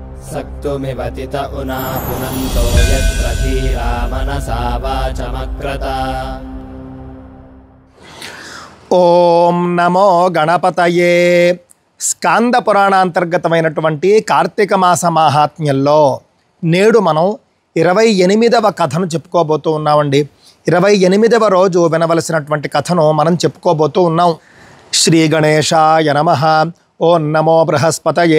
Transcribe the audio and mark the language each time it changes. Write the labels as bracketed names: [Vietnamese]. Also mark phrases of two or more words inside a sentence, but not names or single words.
[Sanskrit] सक्तुमिवतित उना पुनन्तो यत्र धीरा मनसा वाचमक्रत। ఓం నమో గణపతయే. [Telugu] స్కాంద పురాణాంతర్గతమైనటువంటి కార్తీక మాస మాహాత్మ్యంలో నేడు మనం 28వ కథను చెప్పుకోబోతూ ఉన్నామండి. 28వ రోజు వినవలసినటువంటి కథను మనం చెప్పుకోబోతూ ఉన్నాం. [Sanskrit] శ్రీ గణేశాయ నమః. ఓం నమో బృహస్పతయే.